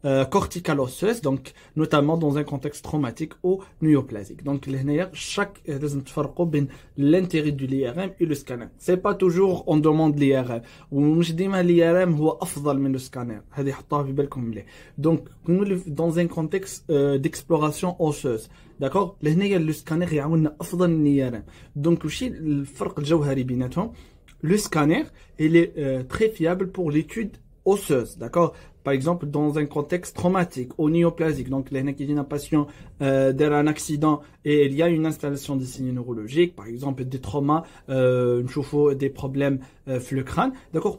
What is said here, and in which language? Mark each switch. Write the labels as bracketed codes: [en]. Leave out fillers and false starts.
[fr] corticale osseuse, donc notamment dans un contexte traumatique ou néoplasique. Donc chaque [ar] لازم تفرقوا بين [fr] l'intérêt du l'IRM et le scanner. C'est pas toujours on demande l'IRM [ar] ومش ديما [fr] l'IRM [ar] هو أفضل من [fr] le scanner. [ar] هذه حطوها في بالكم مليح. [fr] Donc dans un contexte d'exploration osseuse. D'accord. [ar] لهنا [fr] le scanner [ar] يعاوننا أفضل من l'IRM. [fr] Donc [ar] وشي الفرق الجوهري بيناتهم. [fr] Le scanner, il est très fiable pour l'étude osseuse, d'accord? Par exemple, dans un contexte traumatique ou néoplasique, donc il y a un patient d'un accident et il y a une installation des signes neurologiques, par exemple des traumas, une chauffe, des problèmes le crâne, d'accord?